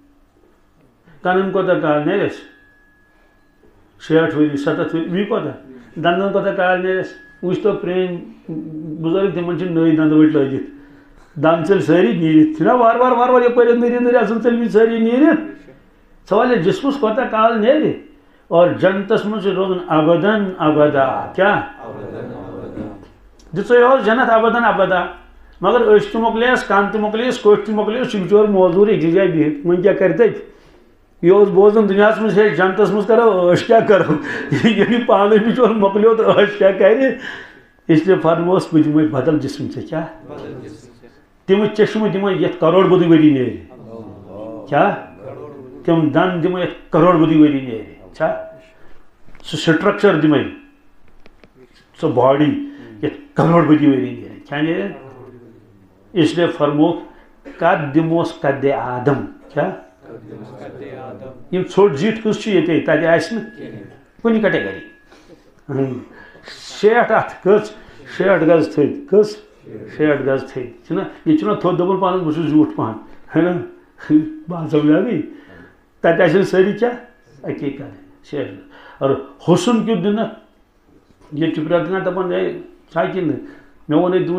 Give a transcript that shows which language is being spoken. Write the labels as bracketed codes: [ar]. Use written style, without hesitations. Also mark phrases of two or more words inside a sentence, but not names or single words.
[ks] کنن کوتاہ کال نیرس 60 ؤری 70 ؤری وی کوتاہ دندن کوتاہ کال نیرس وٕچھ تو پرٛٲنۍ بُزرگ تِمن چھِ نٔوۍ دنٛدٕ ؤٹۍ لٲگِتھ دند ژٔلۍ سٲری نیٖرِتھ چھِنا وارٕ وارٕ یپٲرۍ نٔرۍ آسان ژٔلمٕتۍ سٲری نیٖرِتھ سوال ہے جسمس کوتاہ کال نیرِ اور جنتس منٛز چھُ روزُن [ar] ابدن ابدا [ks] کیٛاہ دِژے اوس جنت [ar] ابدن ابدا [ks] مگر أچھ تہِ مۄکلیس کن تہِ مۄکلیس کوٚٹھۍ تہِ مۄکلیس چھُ بِچور موزوٗر أکِس جایہِ بِہِتھ وۄنۍ کیٛاہ کرِ تتہِ یہ اوس بوزان دُنیاہس منٛز ہے جنتس منٛز کرو عٲش کیٛاہ کرو ییٚلہِ پانے بِچور مۄکلیو تہٕ عٲش کیٛاہ کرِ [ur] اس لیے [ks] فرموس بہٕ دِمے بدل جسم ژےٚ کیٛاہ تِم چشمہٕ دِمے یتھ کروڑ بٔدی ؤری نیرِ کیٛاہ تِم دند دِمے یتھ کروڑ بٔدی ؤری نیرِ چھا سُہ سٹرکچر دِمے سۄ باڈی یتھ کروڑ بٔدی ؤری نیرِ کیٛاہ نیرِ [ur] اس لیے [ks] فرموکھ قد دِموس قدِ آدم کیٛاہ یِم ژھوٚٹ زِٹھۍ کُس چھُ ییٚتے تتہِ آسہِ نہٕ کُنہِ کیٹگری 60 ات کٔژ 60 گز تھٔدۍ کٔژ 60 گز تھٔدۍ چھُنہ یہِ چھُنہ تھوٚد دوٚپُن پانَس بہٕ چھُس زیوٗٹھ پہن ہے نا بہٕ سمجھا گٔے تَتہِ آسن سٲری کیٛاہ اَکی کَرٕنۍ 60 اور حُسن کیُتھ دِنَکھ ییٚتہِ چھِ پرٛٮ۪تھ کانٛہہ دَپان ہے چھا کِنہٕ مےٚ ووٚن أکۍ